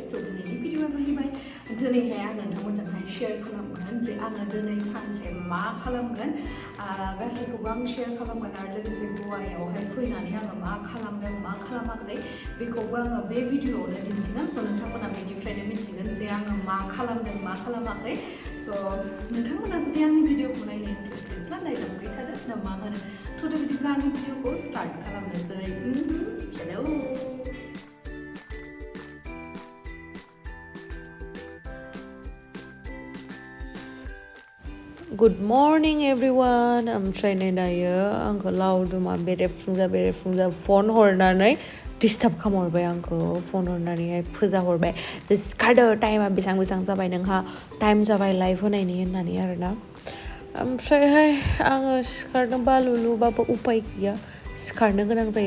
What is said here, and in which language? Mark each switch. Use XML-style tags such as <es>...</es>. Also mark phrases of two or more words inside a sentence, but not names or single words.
<brx>स' दिनैनि भिडिअआ जाहैबाय दिनैहाय आं नोंथांमोनजोंहाय शेयार खालामगोन जे आङो दिनै सानसे मा खालामगोन गासैखौबो आं शेयार खालामगोन आरो लोगोसे गवायावहाय फैनानै आङो मा खालामदों मा खालामाखै बेखौबो आङो बे भिडिअआवनो दिन्थिगोन। स' नोंथांमोना बेनिफ्रायनो मिथिगोन जे आङो मा खालामदों मा खालामाखै। स' नोंथांमोना जुदि आंनि भिडिअखौ नायनो इन्टारेस्टेडब्ला नायलांबाय थादो ना मा होनो। थ' बिदिब्ला आंनि भिडिअखौ स्टार्ट खालामनोसै।</brx> <en>Hello. Good morning everyone.</en> <brx>ओमफ्राय नै दायो आंखौ लावदुमा बेरेफुंजा फन हरनानै डिस्टार्ब खालामहरबाय आंखौ फन हरनानैहाय फोजाहरबाय जे सिखारदो टाइमा बेसेबां जाबाय नोंहा टाइम जाबाय लाइभ होनायनि होननानै आरोना। ओमफ्रायहाय आङो सिखारनो बालुलुबाबो उपाय गैया सिखारनो गोनां जायो।</brx>